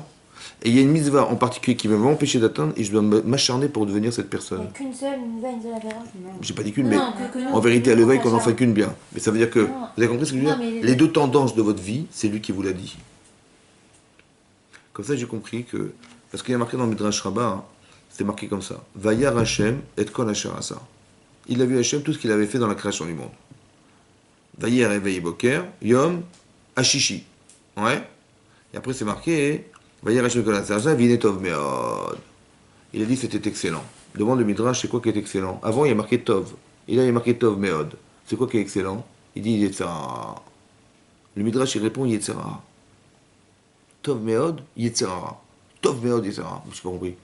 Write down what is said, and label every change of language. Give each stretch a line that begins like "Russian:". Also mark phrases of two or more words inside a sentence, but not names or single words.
French: Et il y a une mitzvah en particulier qui va m'empêcher d'atteindre et je dois m'acharner pour devenir cette Il n'y personne. a qu'une seule, une seule affaire. J'ai pas dit qu'une, mais Non, que nous, en vérité, à nous, l'éveil, on qu'on n'en s'acharne. fait qu'une bien. Mais ça veut dire que, Non. vous avez compris ce que je veux Non, dire? mais Les deux tendances de votre vie, c'est lui qui vous l'a dit. Comme ça, j'ai compris que, parce qu'il y a marqué dans le Midrash Rabbah, hein, c'est marqué comme ça.
Hebrew: וירא השם את כל אשר עשה.
French: Il a vu Hashem tout ce qu'il avait fait dans la création du monde.
Hebrew: וירא את בוקר, יום, השישי.
French: Ouais. Et après, c'est marqué,
Hebrew: וירא השם כל אשר עשה, והנה טוב מאוד.
French: Il a dit c'était excellent. Demande le Midrash, c'est quoi qui est excellent? Avant, il y a marqué Tov. Et là, il y a marqué
Hebrew: טוב מאוד.
French: C'est quoi qui est excellent? Il dit Yetzirah. Le Midrash, il répond Yetzirah.
Hebrew: טוב מאוד, יצירה. טוב מאוד, יצירה.
French: Je n'ai pas compris.